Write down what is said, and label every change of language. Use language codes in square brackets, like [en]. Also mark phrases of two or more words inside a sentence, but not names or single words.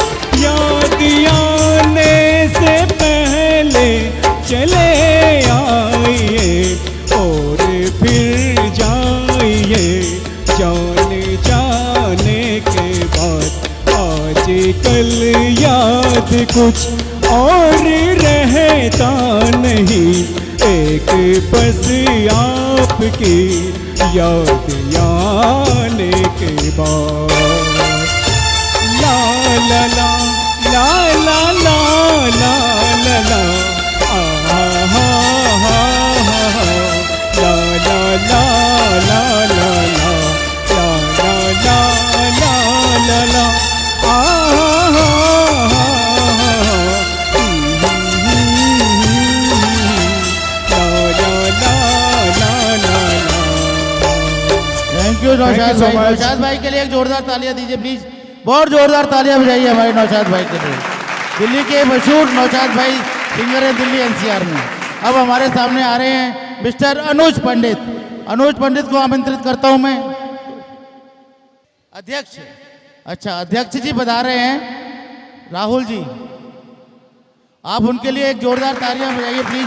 [hi] याद आने से पहले चले आइए और फिर जाइए जाने जाने के बाद। आजकल याद कुछ और रहता नहीं, एक बस आपकी याद आने के बाद। ला ला ला ला ला ला ला ला ला आ हा हा हा ला ला ला ला ला ला ला ला ला ला ला आ हा [en] thank you [hi] नौशाद भाई। नौशाद भाई के लिए एक जोरदार तालियां दीजिए प्लीज, बहुत जोरदार तालियां बजाइए हमारे नौशाद भाई के लिए। दिल्ली के मशहूर नौशाद भाई सिंगर हैं दिल्ली एनसीआर में। अब हमारे सामने आ रहे हैं मिस्टर अनुज पंडित। अनुज पंडित को आमंत्रित करता हूं मैं। अध्यक्ष, अच्छा अध्यक्ष जी बता रहे हैं राहुल जी, आप उनके लिए एक जोरदार तालियां बजाइए प्लीज।